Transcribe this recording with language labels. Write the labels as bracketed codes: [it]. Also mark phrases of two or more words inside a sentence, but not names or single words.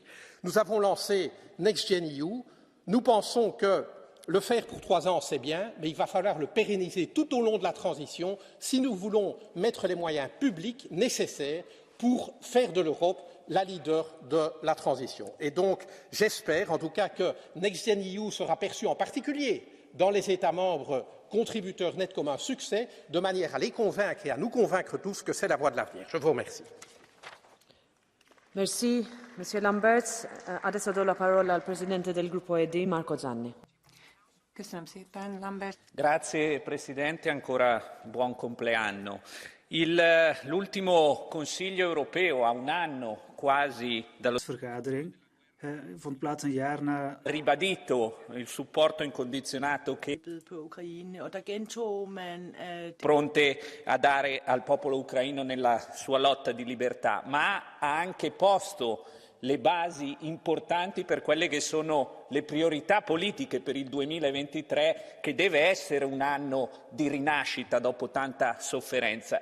[fr] Nous avons lancé Next Gen EU. Nous pensons que le faire pour 3 ans, c'est bien, mais il va falloir le pérenniser tout au long de la transition si nous voulons mettre les moyens publics nécessaires pour faire de l'Europe la leader de la transition. Et donc, j'espère en tout cas que Next Gen EU sera perçu en particulier dans les États membres contributeurs nets comme un succès, de manière à les convaincre et à nous convaincre tous que c'est la voie de l'avenir. Je vous remercie. Merci, Monsieur Lamberts. [it] Adesso do la parola al Presidente del Gruppo ED, Marco Zanni. Grazie Presidente, ancora buon compleanno. L'ultimo Consiglio europeo a un anno quasi dallo [nl] vond plaats een jaar na [it] ribadito il supporto incondizionato che pronte a dare al popolo ucraino nella sua lotta di libertà, ma ha anche posto le basi importanti per quelle che sono le priorità politiche per il 2023, che deve essere un anno di rinascita dopo tanta sofferenza.